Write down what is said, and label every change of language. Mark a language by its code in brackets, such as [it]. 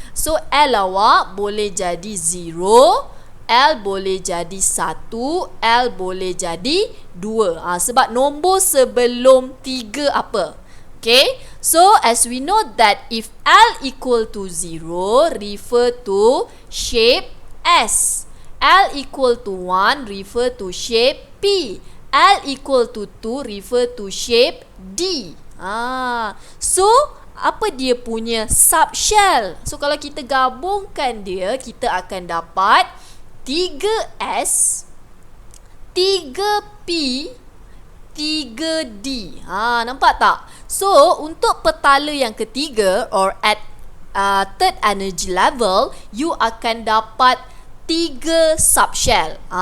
[ms] So L awak boleh jadi 0, L boleh jadi 1, L boleh jadi 2. Sebab nombor sebelum 3 apa? [en] Okay, so as we know that if L equal to 0, refer to shape S. L equal to 1, refer to shape P. L equal to 2, refer to shape D. [ms] So apa dia punya subshell? So kalau kita gabungkan dia, kita akan dapat 3S, 3P, 3D. Nampak tak? So untuk petala yang ketiga [en] or at third energy level, [ms] you akan dapat 3 subshell.